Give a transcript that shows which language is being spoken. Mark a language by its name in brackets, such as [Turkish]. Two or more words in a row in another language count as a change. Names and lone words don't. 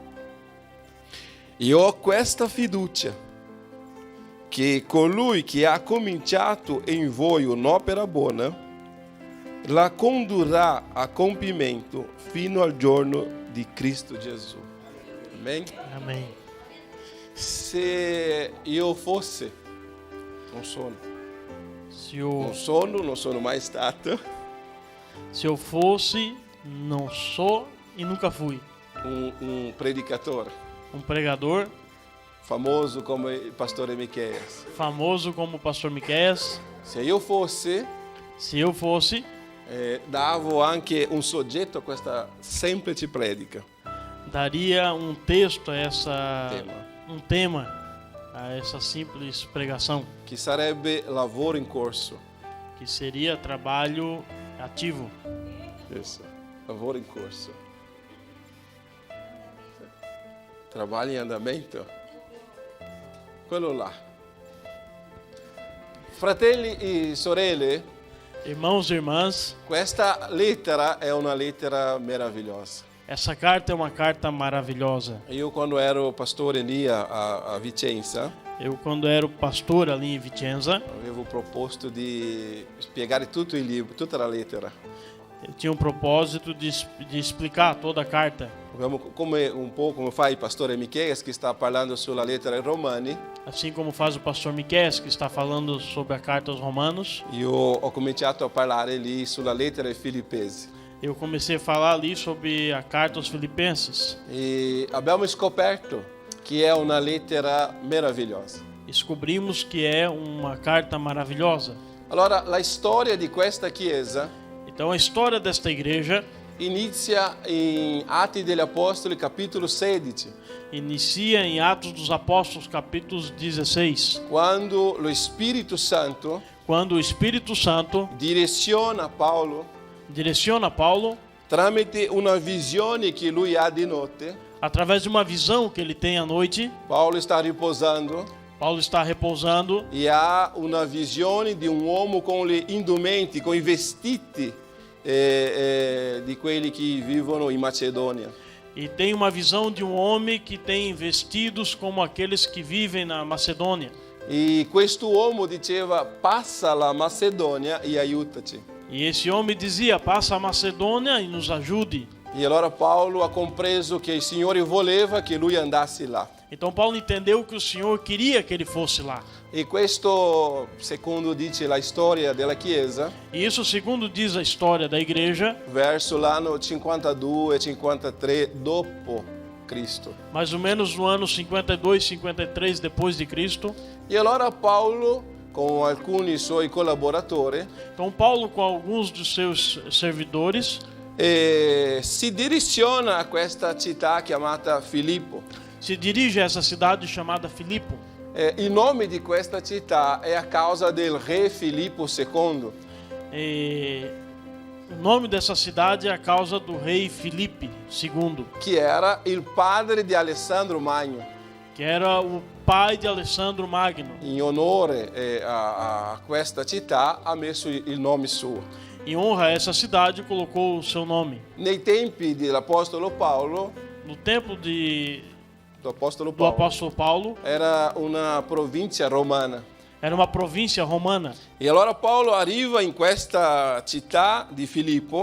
[Italian] E ho questa fiducia che colui che ha cominciato in voi un'opera buona la condurrà a compimento fino al giorno di Cristo Gesù. Amen? [Portuguese] Amém. [Italian] Se io fosse, non sono, non sono mai stato [Portuguese] Se eu fosse, não sou e nunca fui, [Italian] un predicatore [Portuguese] pregador [Italian] famoso come il pastore Micheias. [Portuguese] famoso como o pastor Miqueias. [Italian] Se io fosse, [Portuguese] Se eu fosse, [Italian] davo anche un soggetto a questa semplice predica. [Portuguese] daria um texto a essa [Italian] Tema. [Portuguese] um tema a essa simples pregação, [Italian] Che sarebbe lavoro in corso. [Portuguese] que seria trabalho ativo. Isso, [Italian] lavoro in corso. [Portuguese] Trabalho in andamento. [Italian] Quello là. Fratelli e sorelle, [Portuguese] Irmãos e irmãs, [Italian] questa lettera è una lettera meravigliosa. [Portuguese] essa carta é uma carta maravilhosa. [Italian] Io quando ero pastore lì a Vicenza, [Portuguese] Eu, quando era o pastor ali em Vicenza, [Italian] avevo proposto di spiegare tutto il libro, tutta la lettera. [Portuguese] eu tinha um propósito de explicar toda a carta. [Italian] Come un po' come fa il pastore Micheias che sta parlando sulla lettera ai Romani, [Portuguese] Assim como faz o pastor Miqueias, que está falando sobre a carta aos Romanos, [Italian] io ho cominciato a parlare lì sulla lettera ai Filippesi. [Portuguese] eu comecei a falar ali sobre a carta aos Filipenses. [Italian] E abbiamo scoperto che è una lettera meravigliosa. [Portuguese] Descobrimos que é uma carta maravilhosa. [Italian] Allora, la storia di questa chiesa [Portuguese] Então a história desta igreja [Italian] inizia in Atti degli Apostoli, capitolo 16, [Portuguese] inicia em Atos dos Apóstolos, capítulo 16, [Italian] quando lo Spirito Santo [Portuguese] quando o Espírito Santo direciona Paolo direciona Paulo [Italian] tramite una visione che lui ha di notte. [Portuguese] através de uma visão que ele tem à noite. [Italian] Paolo sta riposando [Portuguese] Paulo está repousando [Italian] e ha una visione di un uomo con gli indumenti, con i vestiti di quelli che vivono in Macedonia. [Portuguese] e tem uma visão de um homem que tem vestidos como aqueles que vivem na Macedônia. [Italian] E questo uomo diceva: passa la Macedonia e aiutaci. [Portuguese] E esse homem dizia: passa a Macedônia e nos ajude. [Italian] E allora Paolo ha compreso che il Signore voleva che lui andasse là. [Portuguese] Então Paulo entendeu que o Senhor queria que ele fosse lá. [Italian] E questo, secondo dice la storia della Chiesa, [Portuguese] E isso, segundo diz a história da igreja, [Italian] verso l'anno 52 e 53 dopo Cristo. [Portuguese] mais ou menos no ano 52, 53 depois de Cristo. [Italian] E allora Paolo, con alcuni suoi collaboratori, [Portuguese] Então Paulo, com alguns dos seus servidores, [Italian] si direziona a questa città chiamata Filippo. [Portuguese] se dirige a essa cidade chamada Filipo. [Italian] Il nome di questa città è a causa del re Filippo II. [Portuguese] E o nome dessa cidade é a causa do rei Filipe II, [Italian] che era il padre di Alessandro Magno. [Portuguese] que era o pai de Alessandro Magno. [Italian] In onore a questa città ha messo il nome suo. [Portuguese] Em honra a essa cidade, colocou o seu nome. [Italian] Nei tempi dell'Apostolo Paolo, [Portuguese] No tempo do Apostolo do Paolo, apóstolo Paulo, [Italian] era una provincia romana. [Portuguese] era uma província romana. [Italian] E allora Paolo arriva in questa città di Filippo